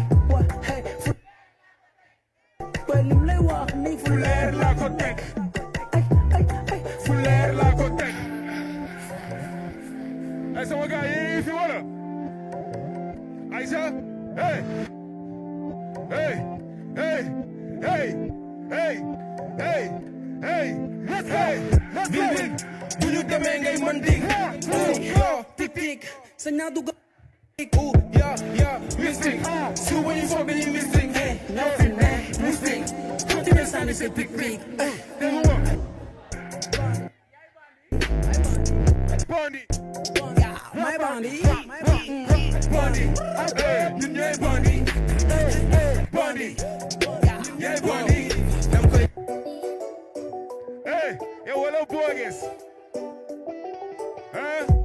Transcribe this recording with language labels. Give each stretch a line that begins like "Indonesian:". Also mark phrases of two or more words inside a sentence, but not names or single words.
Wolof: Wa, hey, fu, wa lim lay wax ni. Fu leer laa ko teg. Ay, ay, ay. Fu leer laa ko teg. Ay, sama gars, yéen a ngi fi wala? Aïcha, hey.
English: Hey, hey, hey, hey, hey, hey, let's go, let's go. Bing, bing,
Wolof: bu ñu demee ngay mën di. Oh, yo, tic, tic, sa ñaar dugg.
English: Oh, yeah, yeah, mystique. Si when you fuck, then you mystique. Hey, no fin, man, mystique. Continue sound,
French: c'est pic, pic.
Wolof: Hey, dégg nga. Bandi.
English: Yeah, my bandi. Bandi.
Wolof: Hey, ñun ñooy bandi. Hey, hey, bandi. Ñun ñooy bandi. Dam koy. Hey, yow wala boges. Hein?